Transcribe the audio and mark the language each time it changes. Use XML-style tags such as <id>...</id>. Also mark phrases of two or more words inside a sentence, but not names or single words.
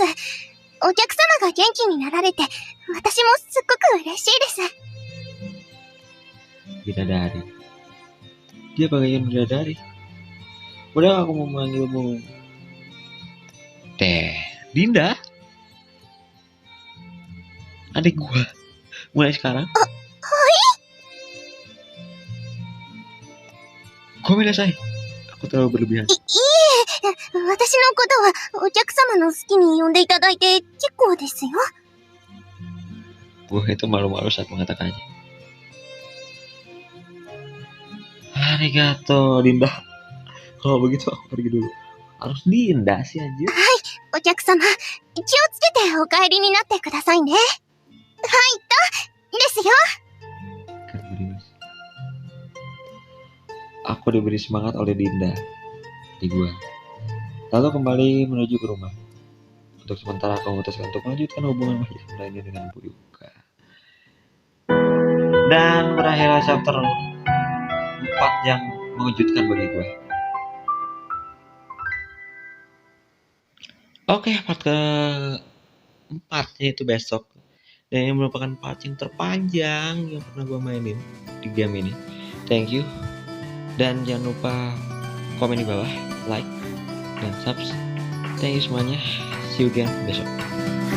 <ja>お客様が元気になられて、私もすっごく嬉しいです。</ja> <id>Bidadari. Dia bagaikan bidadari. Udah aku mau memanggilmu Teh Dinda. Adik gua. Mulai sekarang. Gomenasai. Aku terlalu berlebihan.</id> <ja>いえ、私のことはお客様の好きに呼んでいただいて結構ですよ。</ja> <id>Gua itu malu-malu saat mengatakannya. Arigato Dinda. Kalau begitu aku pergi dulu. Harus Dinda sih anjir.</id> <ja>お客様、気をつけてお帰りになってくださいね。はいと、ですよ。</ja> <id>Aku diberi semangat oleh Dinda di gua. Lalu kembali menuju ke rumah. Untuk sementara aku memutuskan untuk melanjutkan hubungan masih lainnya dengan Bu Yuka. Dan berakhirlah chapter 4 yang mengejutkan bagi gue. Oke, part ke-4 yaitu besok. Dan ini merupakan part yang terpanjang yang pernah gue mainin di game ini.</id> <en>Thank you.</en> <id>Dan jangan lupa komen di bawah, like, dan subscribe.</id> <en>Thank you semuanya. See you again besok.</en>